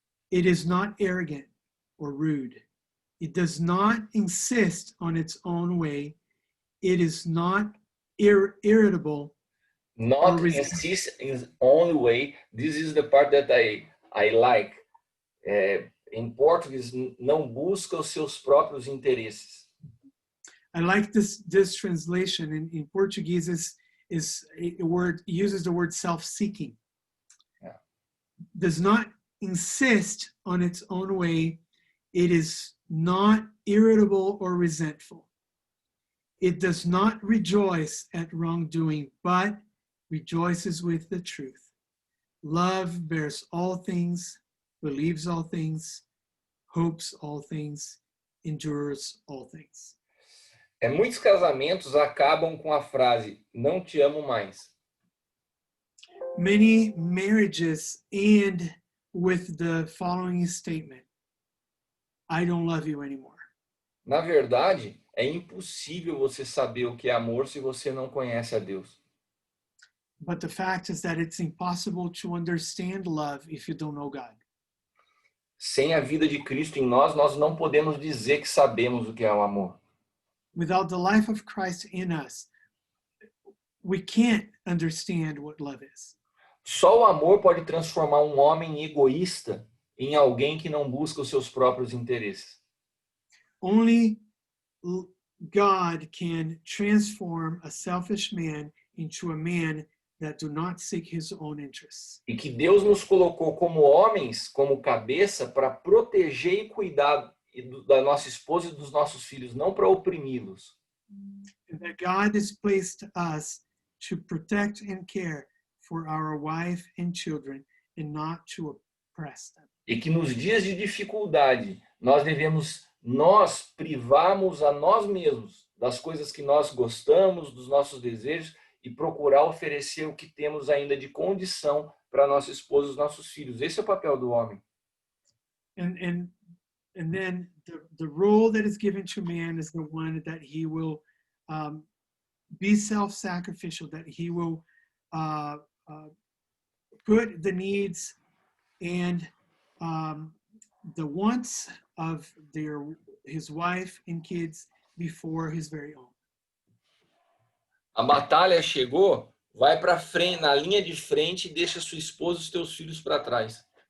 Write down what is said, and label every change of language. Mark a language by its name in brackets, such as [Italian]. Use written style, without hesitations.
[English] It is not arrogant or rude. It does not insist on its own way. It is not irritable. Not insist in its own way. This is the part that I like. [Portuguese] Em português, não busca os seus próprios interesses. [English] I like this translation. In Portuguese is a word, uses the word self-seeking. Yeah. Does not insist on its own way. It is not irritable or resentful. It does not rejoice at wrongdoing, but rejoices with the truth. Love bears all things, believes all things, hopes all things, endures all things. [Portuguese] Muitos casamentos acabam com a frase: não te amo mais. [English] Many marriages end with the following statement: I don't love you anymore. [Portuguese] Na verdade, é impossível você saber o que é amor se você não conhece a Deus. [English] But the fact is that it's impossible to understand love if you don't know God. [Portuguese] Sem a vida de Cristo em nós, nós não podemos dizer que sabemos o que é o amor. [English] Without the life of Christ in us, we can't understand what love is. [Portuguese] Só o amor pode transformar um homem egoísta em alguém que não busca os seus próprios interesses. [English] Only God can transform a selfish man into a man that do not seek his own interests. [Portuguese] E que Deus nos colocou como homens, como cabeça, para proteger e cuidar da nossa esposa e dos nossos filhos, não para oprimi-los. [English] And that God has placed us to protect and care for our wife and children and not to oppress them. [Portuguese] E que nos dias de dificuldade, nós privarmos a nós mesmos das coisas que nós gostamos, dos nossos desejos, e procurar oferecer o que temos ainda de condição para nossa esposa e os nossos filhos. Esse é o papel do homem. [English] And then the role that is given to man is the one that he will be self-sacrificial, that he will put the needs and the wants of his wife and kids before his very own. [Portuguese] A batalha chegou, vai para frente, na linha de frente e deixa sua esposa e os teus filhos para trás.